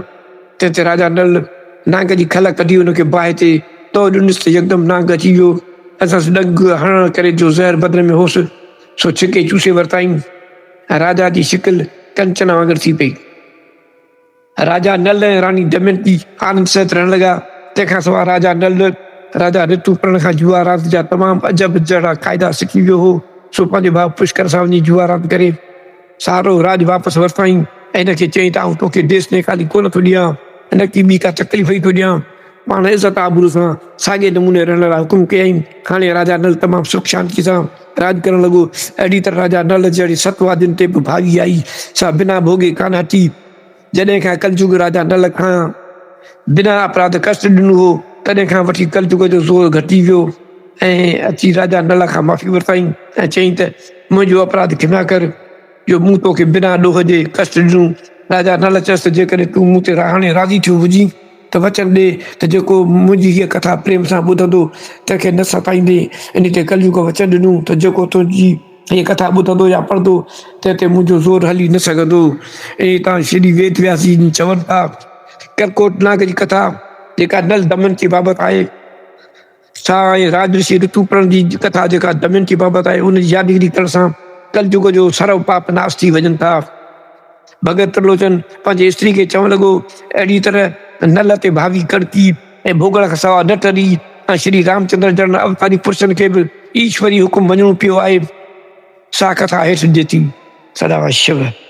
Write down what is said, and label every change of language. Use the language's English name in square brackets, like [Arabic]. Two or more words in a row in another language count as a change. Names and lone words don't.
[Sindhi] तंहिं ते राजा नल नांग जी खल कढी हुनखे बाहि ते तो ॾिनसि त यकदमि नांग अची वियो। असां ॾंग हणण करे जो ज़हर बदिन में होसि सो छिके चूसे वरिताईं ऐं राजा जी शिकिल कंचन वांगुरु थी पई। राजा नल ऐं रानी दमयंती आनंद सहित रहण लॻा। तंहिंखां सवाइ राजा नल राजा ऋतुपर्ण खां जुआ रांदि जा तमामु अजब जहिड़ा क़ाइदा सिखी वियो हो। सो पंहिंजे भाउ पुष्कर सां वञी जुआ रांदि करे सारो राज वापसि वरिताईं ऐं हिनखे चई त आउं तोखे देश निकाली कोन थो ॾियां, हिन की ॿी का तकलीफ़ ई थो ॾियां। पाण इज़त आबरू सां साॻे नमूने रहण लाइ हुकुम कयईं। हाणे राजा नल तमामु सुख शांति सां राज करणु लॻो। अहिड़ी तरह राजा नल जहिड़ी सतवादियुनि ते बि भागी आई सा बिना भोगे कान हटी। जॾहिं खां कलयुग राजा नल खां बिना अपराध कष्ट ॾिनो हो, तॾहिं खां वठी कलयुग जो ज़ोर घटी वियो ऐं अची राजा नल खां माफ़ी वरिताईं ऐं चयईं त मुंहिंजो अपराध क्षमा कर, जो मूं तोखे बिना ॾोह जे कष्ट ॾिनो। राजा नल चयसि त जेकॾहिं तूं मूं ते हाणे राज़ी थियो हुजी त वचन ॾे त जेको मुंहिंजी हीअ कथा प्रेम सां ॿुधंदो तंहिंखे न सताईंदे। इन ते कलयुग वचन ॾिनो त जेको तुंहिंजी हीअ कथा ॿुधंदो या पढ़ंदो तंहिं ते मुंहिंजो ज़ोर हली न सघंदो। इन तां श्री वेद व्यास जी चवनि था करकोट नाग जी कथा जेका नल दमयंती बाबति आहे, सा ऐं राजऋषि ऋतुपर्ण जी कथा जेका दमयंती बाबति आहे, उन जी यादगिरी करण सां कलयुग जो सर्व पाप नाश थी वञनि था। भगत त्रिलोचन पंहिंजे स्त्री खे चवणु लॻो अहिड़ी तरह नल ते भावी कड़की ऐं भोगड़ खां सवाइ न टरी ऐं श्री रामचंद्र जन अवतारी पुरुषनि खे बि ईश्वरी हुकुम मञिणो पियो आहे। सा कथा हेठि ॾिठी। सदा शिव।